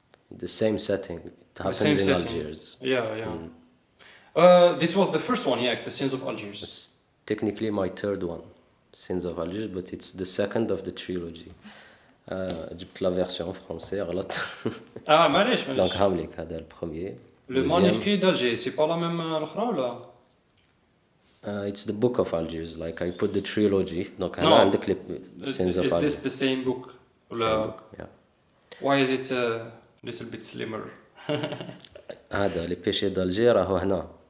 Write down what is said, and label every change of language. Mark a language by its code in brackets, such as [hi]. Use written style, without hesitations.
[en] The same setting. It happens in Algiers. Yeah. This was the first one, yeah, the Sins of Algiers. It's technically my third one, Sins of Algiers, but it's the second of the trilogy. [ar] جبت [fr] la version en français, [ar] غلط. معليش. [fr] Donc 𝐂𝐚𝐦𝐞𝐫𝐚 [ar] هذا [fr] le premier. Le manuscrit d'Alger, c'est pas la même l'autre là? [en] It's the book of Algiers, like I put the trilogy. [fr] Donc [ar] أنا عندك [en] Sins of Algiers. Is this the same book? Same book, yeah. Why is it a little bit slimmer? [ar] هذا les péchés d'Alger راهو هنا.